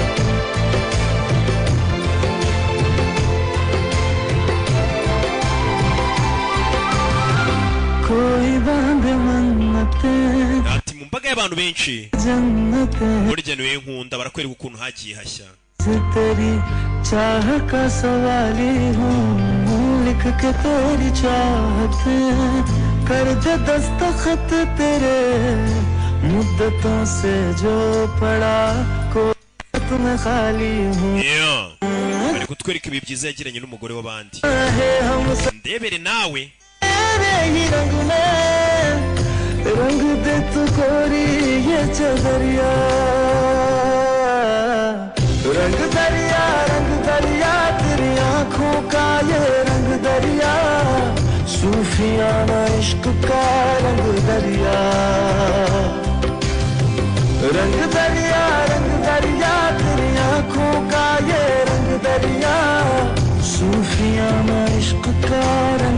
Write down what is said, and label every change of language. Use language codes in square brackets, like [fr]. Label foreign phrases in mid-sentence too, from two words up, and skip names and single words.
[rw] Ati mu mbaga y'abantu benshi muri genuwe nkunda barakwereka ukuntu hagiye hashya. [hi] तेरी चाह का सवाली हूँ लिख के तेरी चाहत कर दे दस्तखत तेरे मुद्दतों से जो पड़ा को तुम्हें खाली हूँ. [rw] Bari kutwereka ibi byiza yagiranye n'umugore w'abandi. Ndebere nawe. [hi] रंग दे तू कोरी ये चदरिया रंग दरिया तेरी आंखों का ये रंग दरिया सूफियाना इश्क का रंग दरिया रंग दरिया तेरी आंखों का ये रंग दरिया सूफियाना इश्क का